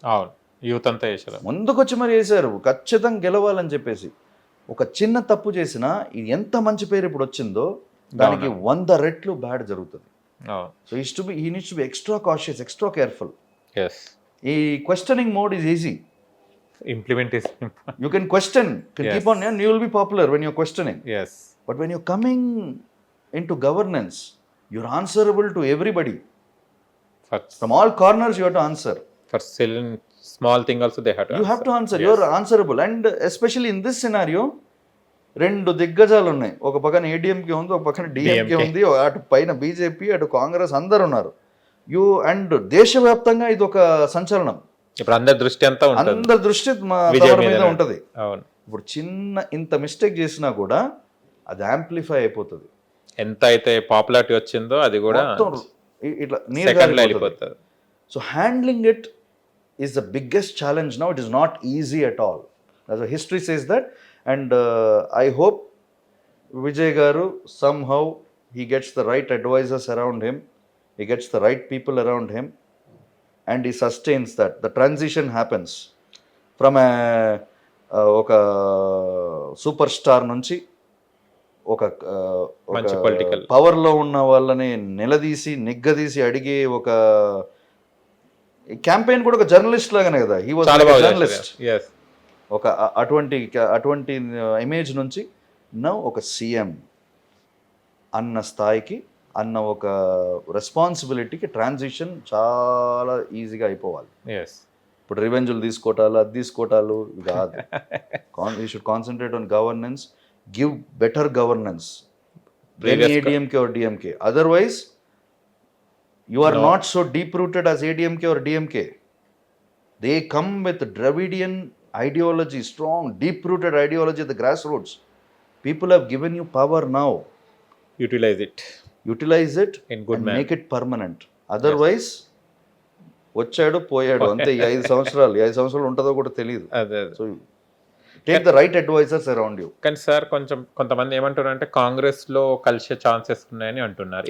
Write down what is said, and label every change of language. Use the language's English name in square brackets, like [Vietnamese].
[Telugu] అవును, యూత్ అంతా చేశారు. ముందుకొచ్చి మరి వేశారు ఖచ్చితంగా గెలవాలని చెప్పేసి. ఒక చిన్న తప్పు చేసినా ఇది ఎంత మంచి పేరు ఇప్పుడు వచ్చిందో దానికి 100 రెట్లు బ్యాడ్ జరుగుతుంది. [English] So he needs to be extra cautious, extra careful. ఈ questioning mode is easy. Implement is You can question, keep on, and you will be popular when you're questioning. yes. But when you're coming into governance, you're answerable to everybody. From all corners you have to answer. For small thing also they have to You have to answer. You're answerable. And especially in this scenario, [Telugu] రెండు దిగ్గజాలు ఉన్నాయి. ఒక పక్కన ADMK ఉంది, ఒక పక్కన DMK ఉంది, అటు పైన బీజేపీ, అటు కాంగ్రెస్, అందరు ఉన్నారు. అండ్ దేశవ్యాప్తంగా ఇది ఒక సంచలనం. ఇప్పుడు అందరి దృష్టి అంతా ఉంటుంది, అందరి దృష్టి మా మీద ఉంటుంది. ఇప్పుడు చిన్న ఇంత మిస్టేక్ చేసినా కూడా అది యాంప్లిఫై అయిపోతుంది. ఎంత అయితే పాపులారిటీ వచ్చిందో అది కూడా ఇట్లా వెళ్ళిపోతుంది. [English] So handling it is the biggest challenge now. It is not easy at all. History says that. And I hope Vijay garu somehow he gets the right advisors around him, he gets the right people around him, and he sustains that. The transition happens from [Telugu] ఒక super star నుంచి ఒక [English] political [Telugu] పవర్లో ఉన్న వాళ్ళని నిగ్గదీసి అడిగే ఒక campaign కూడా ఒక జర్నలిస్ట్ లాగానే కదా. [English] He was journalist. [Telugu] ఒక అటువంటి ఇమేజ్ నుంచి నౌ ఒక సీఎం అన్న స్థాయికి, అన్న ఒక రెస్పాన్సిబిలిటీకి ట్రాన్సిషన్ చాలా ఈజీగా అయిపోవాలి. ఇప్పుడు రివెంజ్లు తీసుకోవటాలు, అది తీసుకోవటాలు కాదు. [English] You should concentrate on governance, give better governance, ADMK or DMK. Otherwise you are not so deep rooted as ADMK or DMK. They come with Dravidian ideology, strong deep rooted ideology at the grassroots. People have given you power now. Utilize it in good and make it permanent. [Telugu] Otherwise వచ్చాడు పోయాడు అంతే. 5 సంవత్సరాలు ఉంటుందో కూడా తెలియదు. [English] So take the right advisers around you. [Telugu] కానీ sir కొంతమంది ఏమంటున్నారు అంటే కాంగ్రెస్ లో కలిసే ఛాన్సెస్ ఉన్నాయని అంటున్నారు.